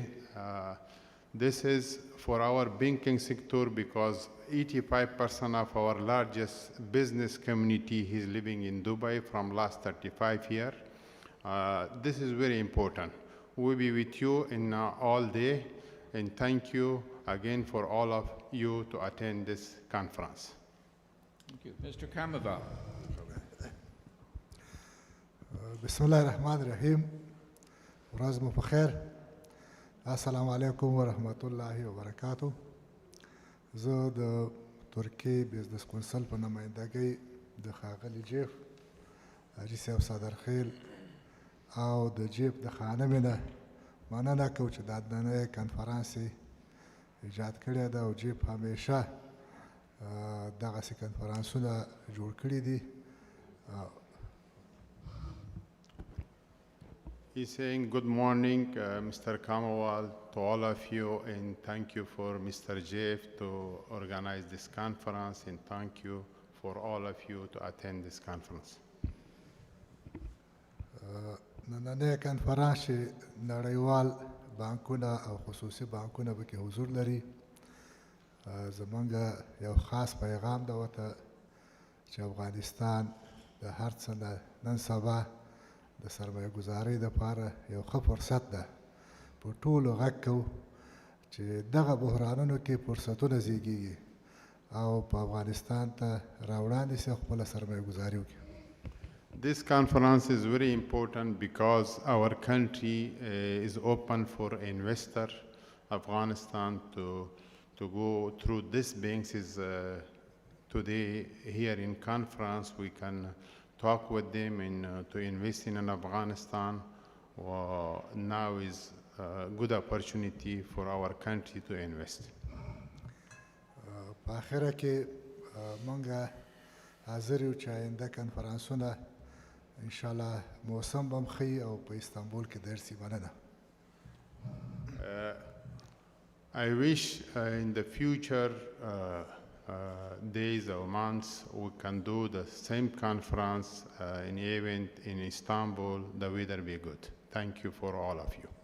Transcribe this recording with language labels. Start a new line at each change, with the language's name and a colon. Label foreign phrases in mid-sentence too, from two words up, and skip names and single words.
English: This is for our banking sector because 85% of our largest business community is living in Dubai from last 35 years. This is very important. We'll be with you in all day, and thank you again for all of you to attend this conference. Thank you. Mr. Kamaval.
Arabic: بسم الله الرحمن الرحيم.
Pashto: ورځ مو په خیر.
Arabic: السلام علیکم ورحمت الله وبرکاتو.
Pashto: زه د ترکیې بزنس کونسل په نمایندګۍ د ښاغلي جیف حاجي صاحب صدرخیل او د جیف د خانمې نه مننه کوم چې دا دننه کنفرانس ایجاد کړی ده او جیف همیشه دغسې کنفرانسونه جوړ کړي دي.
English: He's saying good morning, Mr. Kamawal, to all of you, and thank you for Mr. Jeff to organize this conference, and thank you for all of you to attend this conference.
Pashto: نننی کنفرانس چې نړیوال بانکونه او خصوصي بانکونه پکې حضور لري، زمونږ یو خاص پیغام ده ورته چې افغانستان د هر څه نه نن سبا د سرمایه ګزارۍ دپاره یو ښه فرصت ده. په ټولو غږ کوو چې دغه بحرانونو کې فرصتونه زیږیږي او په افغانستان ته راوړاندې سي او خپله سرمایه ګزاري وکړي.
English: This conference is very important because our country is open for investor. Afghanistan to go through this banks is today here in conference. We can talk with them and to invest in Afghanistan. Now is a good opportunity for our country to invest.
Pashto: په آخره کې مونږ حاضر یو چې آینده کنفرانسونه انشاءالله موسم به هم ښه او په استانبول کې درسي. مننه.
English: I wish in the future days or months we can do the same conference in event in Istanbul. The weather be good. Thank you for all of you.